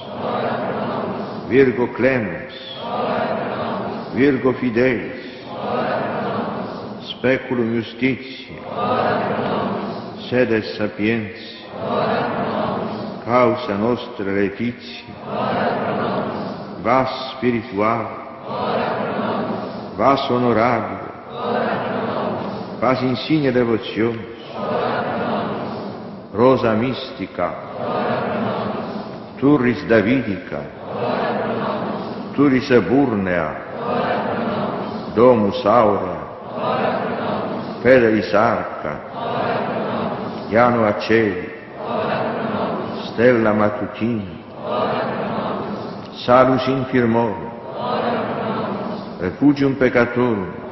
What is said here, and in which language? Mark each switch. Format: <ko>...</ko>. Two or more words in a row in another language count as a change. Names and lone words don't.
<la>Virgo clemens, Virgo fidelis, Speculum justitiae, Sede sapientiae, Causa nostra laetitia, Vas spirituale, Vas honorabile, Vas insigne devotionis, Rosa mystica, Turris Davidica, Turris eburnea, Domus aurea, Fidelis arca, Janua Celi, Stella matutina, Salus infirmorum, Refugium peccatorum,</la>